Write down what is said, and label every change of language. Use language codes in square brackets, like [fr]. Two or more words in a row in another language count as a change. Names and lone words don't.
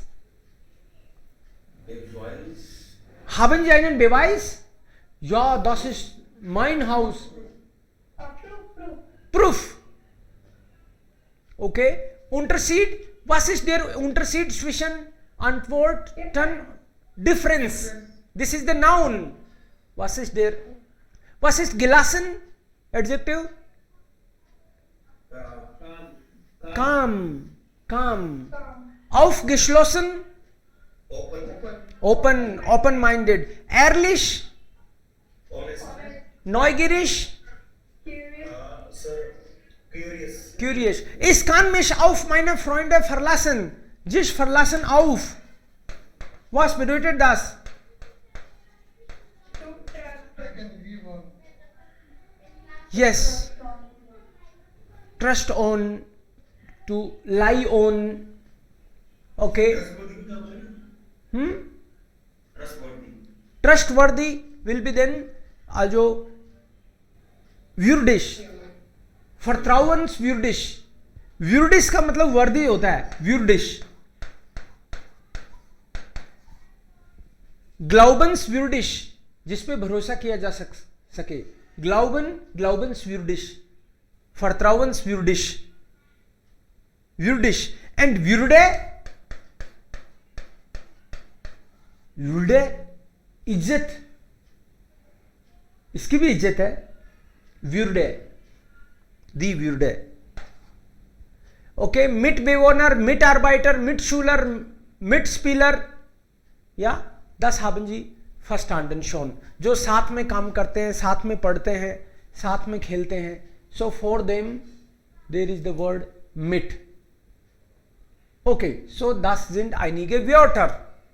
[de] Haben Sie einen Beweis? Ja, das ist mein Haus. Proof. Okay. Unterschied. Was ist der Unterschied zwischen Antworten? [en] Difference. This is the noun. [de] Was ist der? Was ist gelassen? [en] Adjective. Calm. Calm. Aufgeschlossen. Open. Open-minded. [de] Ehrlich. Neugierig. [en] Curious. [de] Ich kann mich auf meine Freunde verlassen. Sich verlassen auf. Was bedeutet das? [en] Yes. Trust on. To lie on. Okay. Trustworthy will be then also würdig. [hi] Vertrauenswürdig. Würdig का मतलब वर्दी होता है. Würdig. Glaubenswürdig, जिस पे भरोसा किया जा सके. [de] Glaubenswürdig. Vertrauenswürdig. Würdig. And würde. [hi] würde इज्जत, इसकी भी इज्जत है. [de] würde. Die würde. Okay. Mitbewohner, Mitarbeiter, Mitschüler, Mitspieler, या das haben sie verstanden schon, [hi] जो साथ में काम करते हैं, साथ में पढ़ते हैं, साथ में खेलते हैं. [en] So for them there is the word mit. [de] Okay, so das sind einige Wörter.